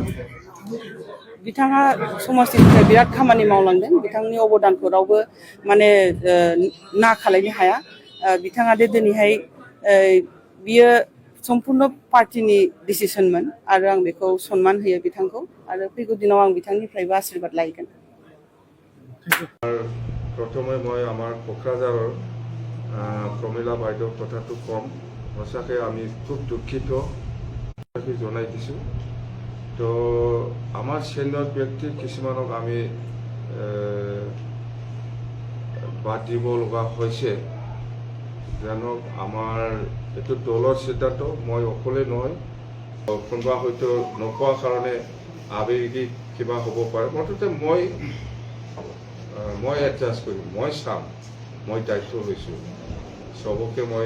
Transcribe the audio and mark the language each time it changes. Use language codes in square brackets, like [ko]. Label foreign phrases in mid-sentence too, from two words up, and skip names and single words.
[brx] बिथाङा समाजनि थाखाय बिराद खामानि मावलांदों बिथांनि अबदानखौ रावबो माने ना खालायनो हाया बिथाङा दिनैहाय बियो सम्पुर्ण पार्टीनि डिसिसनमोन आरो आं बेखौ सन्मान होयो बिथांखौ आरो फैगौ दिनाव आं बिथांनिफ्रायबो आशीर्बाद लायगोन। [as] প্ৰথমে মই আমাৰ ক'কৰাঝাৰৰ প্ৰমিলা বায়দেৱ কথাটো কম সঁচাকৈ আমি খুব দুঃখিত জনাই দিছোঁ তো আমাৰ সিনিয়ৰ ব্যক্তি কিছুমানক আমি বাদ দিব লগা হৈছে জানক আমাৰ এইটো দলৰ সিদ্ধান্ত মই অকলে নহয় কোনোবা হয়তো নোপোৱাৰ কাৰণে আৱেগিক কিবা হ'ব পাৰে মুঠতে মই এডজাষ্ট কৰিম মই চাম মই দায়িত্ব লৈছোঁ সবকে